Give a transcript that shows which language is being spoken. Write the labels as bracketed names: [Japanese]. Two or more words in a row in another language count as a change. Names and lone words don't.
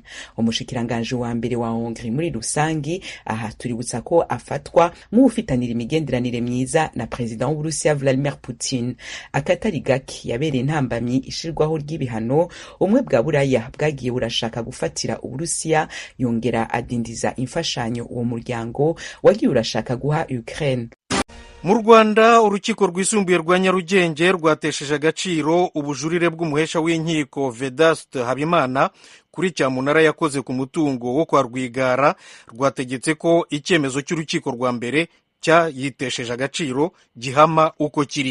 [Rundi] Umushikiranganje wa mbere wa Hongrie muri rusangi aha tuributsa ko afatwa mu ufitanira imigenderanire myiza na president w'Uburusiya Vladimir Putin. Akatari gake yabereye intambamyi ishirwaho ry'ibihano ubumwe bwa Buraya bwagiye burashaka gufatira Uburusiya, yongera adindiza imfashanyo uwo muryango wagiye urashaka guha Ukraine. [Kinyarwanda] Mu Rwanda, urukiko rwisumbuye rwa Nyarugenge rwatesheje agaciro ubujurire bw'umuhesha w'inkiko Vedaste Habimana kuri cyamunara yakoze ku mutungo wo kwa Rwigara. Rwategetse ko icyemezo cy'urukiko rwa mbere cyayitesheje agaciro gihama uko kiri.